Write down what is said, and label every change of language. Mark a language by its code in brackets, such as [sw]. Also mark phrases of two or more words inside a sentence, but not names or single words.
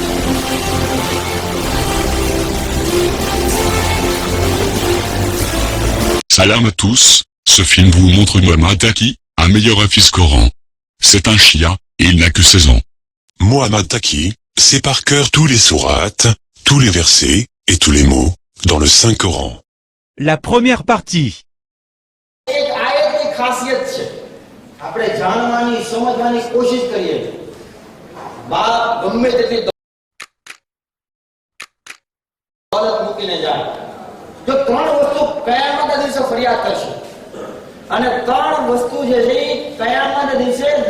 [fr] Salam à tous, ce film vous montre Muhammad Taki, un meilleur hafiz Coran. C'est un chia, et il n'a que 16 ans. Muhammad Taki, sait par cœur tous les sourates, tous les versets, et tous les mots, dans le Saint-Coran. La première partie. [gu] એક આયતની ખાસિયત છે આપણે જાણવાની સમજવાની કોશિશ કરીએ બાપ ગમે તેટલી દોલત મૂકીને જાય જો ત્રણ વસ્તુ કયામતના દિવસે ફરિયાદ કરશે અને ત્રણ વસ્તુ જે છે કયામતના દિવસે